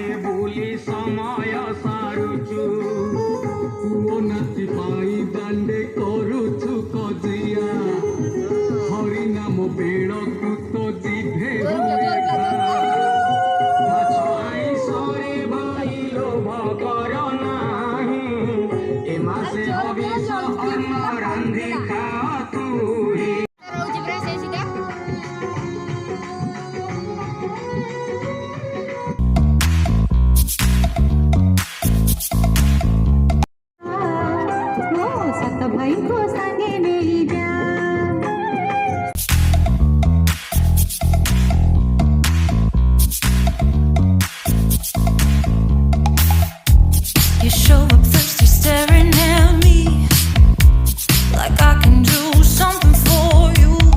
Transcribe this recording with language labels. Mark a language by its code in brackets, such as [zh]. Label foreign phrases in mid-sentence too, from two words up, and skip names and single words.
[or] ବୁଲି ସମୟ ସାରୁଛୁ ପୁଅ ନାତି ପାଇ ଦାଣ୍ଡେ କରୁଛୁ କଜିଆ ହରିନାମ ବେଳକୁ ତ ଜିଭେ ହୁଏ ମାଛ ଆଇଁଷରେ ଭାଇ ଲୋଭ କର ନାହିଁ ଏ ମାସେ ହବିଷ ଅନ୍ନ ରାନ୍ଧି ଖାଅ ତୁହି ରହୁଛି ପୁରା ସେ ସିଧା [hi] सत भाई को संगे नहीं जा [en] You show up thirsty, staring at me like I can do something for you.